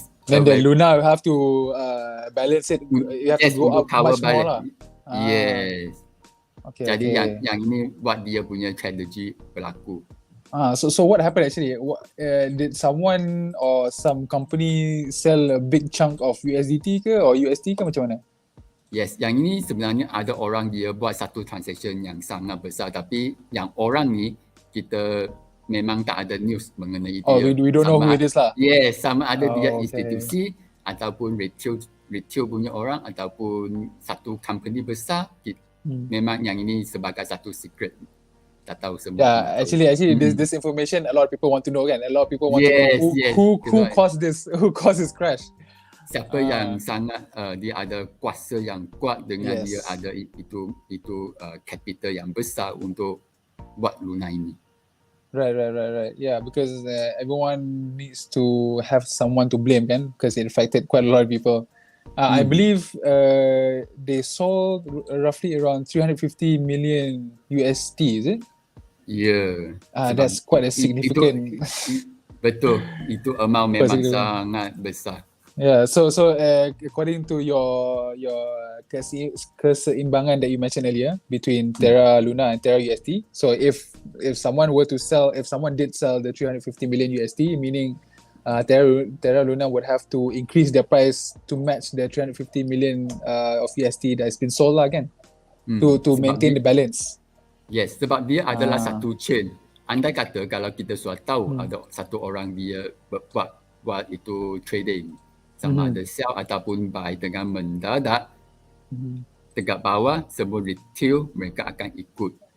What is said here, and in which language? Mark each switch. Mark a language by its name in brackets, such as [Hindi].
[English] then the Luna will have to balance it. You have to go up cover much more lah. Yes. [Malay] Jadi yang ini buat dia punya strategi berlaku. [English] So what happened actually? Did someone or some company sell a big chunk of USDT ke or USD [Malay] ke macam mana? Yes, yang ini sebenarnya ada orang dia buat satu transaction yang sangat besar, tapi yang orang ni kita memang tak ada news mengenai dia. [English] We don't know who it is lah. [Malay] Yes, sama ada dia institusi ataupun retail punya orang ataupun satu company besar. Memang yang ini sebagai satu secret. Tak tahu semua. [English] Actually this information a lot of people want to know kan. A lot of people want to know who caused this crash. [Malay] Siapa yang sangat dia ada kuasa yang kuat dengan dia ada itu capital yang besar untuk buat Luna ini. [English] Right. Yeah, because everyone needs to have someone to blame kan, because it affected quite a lot of people. I believe they sold roughly around 350 million USD, is it? Yeah. That's quite a significant. [Malay] Betul, itu amount memang sangat besar. [English] Yeah, so according to your [Malay] keseimbangan [English] that you mentioned earlier between Terra Luna and Terra USD, so if someone did sell the 350 million USD, meaning Terra Luna would have to increase their price to match the 350 million of USD that has been sold lah kan, to maintain the balance. [Malay] Yes, sebab dia adalah satu chain. Andai kata kalau kita sudah tahu ada satu orang dia buat itu trading, sama ada sell ataupun buy dengan mendadak, dekat bawah semua retail mereka akan ikut.